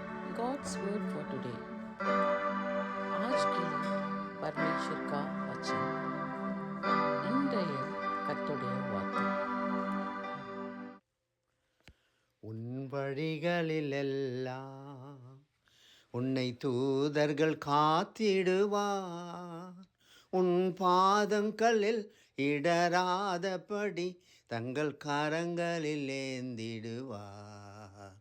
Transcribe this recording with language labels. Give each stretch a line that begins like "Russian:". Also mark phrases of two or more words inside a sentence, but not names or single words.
English: God's word for today.
Hindi: आज के लिए परमेश्वर का वचन.
Tamil: இன்றைய கர்த்தருடைய வார்த்தை. உன் வழிகளிலெல்லாம் உன்னை தூதர்கள் காத்திடுவார். உன் பாதங்களில் இடராதபடி தங்கள் கரங்களில் ஏந்திடுவார்.